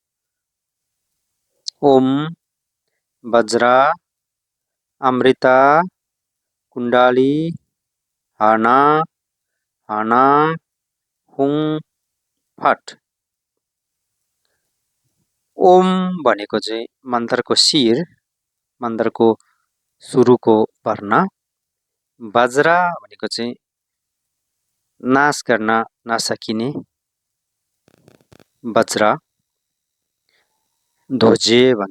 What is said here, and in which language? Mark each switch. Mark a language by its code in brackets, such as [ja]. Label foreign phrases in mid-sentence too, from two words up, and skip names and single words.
[sa] ओम वज्र अमृता कुण्डली हाना हाना हुङ फट। [ne] ओम भनेको चाहिँ मन्त्रको शिर, मन्त्रको सुरुको वर्ण। वज्र भनेको चाहिँ नाश गर्न नसकिने वज्र, ध्वजे भन्छ।